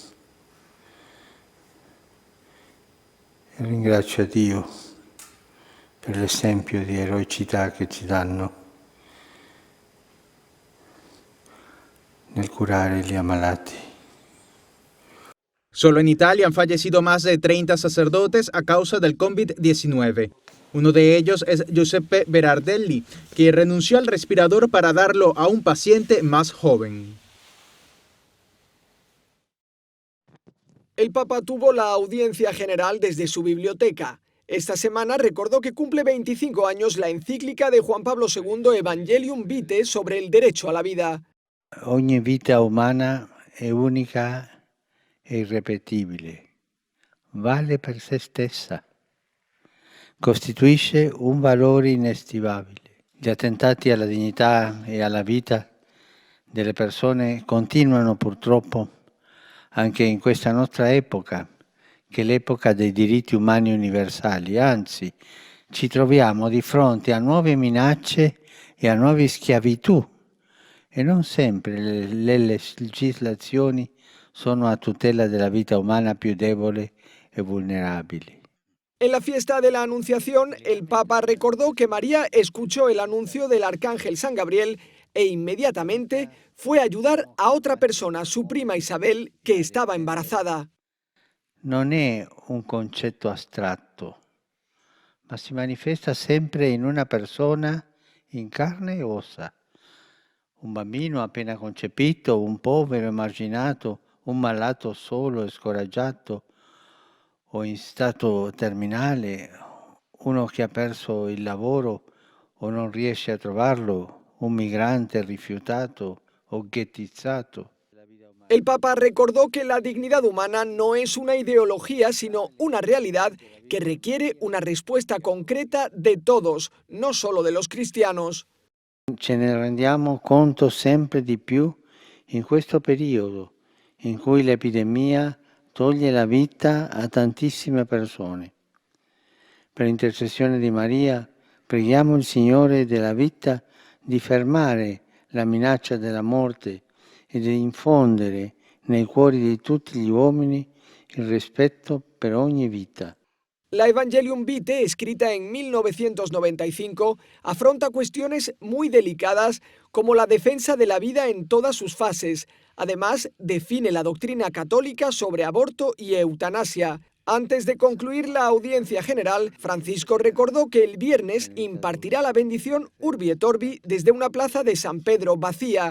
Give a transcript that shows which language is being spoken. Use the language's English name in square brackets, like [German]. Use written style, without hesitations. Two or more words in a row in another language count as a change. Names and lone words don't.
[Italian] E ringrazio a Dio per l'esempio di eroicità che ci danno nel curare gli ammalati. [Spanish] Solo en Italia han fallecido más de 30 sacerdotes a causa del COVID-19. Uno de ellos es Giuseppe Berardelli, que renunció al respirador para darlo a un paciente más joven. El Papa tuvo la audiencia general desde su biblioteca. Esta semana recordó que cumple 25 años la encíclica de Juan Pablo II Evangelium Vitae sobre el derecho a la vida. [Italian] Ogni vita umana è unica e irrepetibile, vale per se stessa, costituisce un valore inestimabile. Gli attentati alla dignità e alla vita delle persone continuano purtroppo anche in questa nostra epoca, che è l'epoca dei diritti umani universali, anzi ci troviamo di fronte a nuove minacce e a nuove schiavitù e non sempre le legislazioni sono a tutela della vita umana più debole e vulnerabile. [Spanish] En la fiesta de la Anunciación, el Papa recordó que María escuchó el anuncio del arcángel San Gabriel e inmediatamente fue a ayudar a otra persona, su prima Isabel, que estaba embarazada. [Italian] Non è un concetto astratto, ma si manifesta sempre in una persona in carne e ossa. Un bambino appena concepito, un povero emarginato, un malato solo e scoraggiato o in stato terminale, uno che ha perso il lavoro o non riesce a trovarlo, un migrante rifiutato o ghettizzato. [Spanish] El Papa recordó que la dignidad humana no es una ideología, sino una realidad que requiere una respuesta concreta de todos, no solo de los cristianos. [Italian] Ce ne rendiamo conto sempre di più in questo periodo in cui l'epidemia toglie la vita a tantissime persone. Per intercessione di Maria, preghiamo il Signore della vita di fermare la minaccia della morte e di infondere nei cuori di tutti gli uomini il rispetto per ogni vita. [Spanish] La Evangelium Vitae, escrita en 1995, afronta cuestiones muy delicadas como la defensa de la vida en todas sus fases. Además, define la doctrina católica sobre aborto y eutanasia. Antes de concluir la audiencia general, Francisco recordó que el viernes impartirá la bendición Urbi et Orbi desde una plaza de San Pedro vacía.